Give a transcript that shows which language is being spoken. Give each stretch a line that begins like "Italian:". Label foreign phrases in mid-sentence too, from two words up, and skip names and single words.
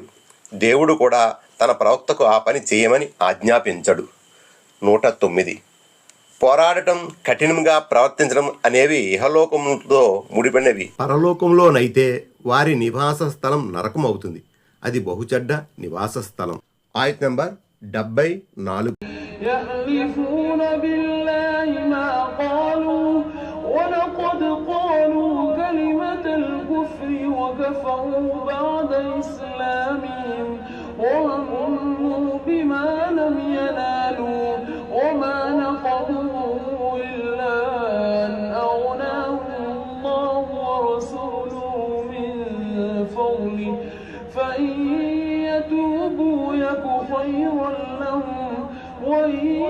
Telugu: దేవుడు కూడా తన ప్రవక్తకు ఆ పని చేయమని ఆజ్ఞాపించడు. 109. పోరాడటం, కఠినంగా ప్రవర్తించడం అనేవి ఇహలోకంతో ముడిపడినవి. పరలోకంలోనైతే వారి నివాస స్థలం నరకం అవుతుంది. అది బహుచెడ్డ నివాస స్థలం. ఆయత్ నంబర్ 74.
Arabic: يحلفون بالله ما قالوا ولقد قالوا كلمة الكفر وكفروا بعد إسلامهم وهموا بما لم ينالوا وما نقموا إلا أن أغناهم الله ورسوله من فضله فإن يتوبوا يك خيرا لهم وإن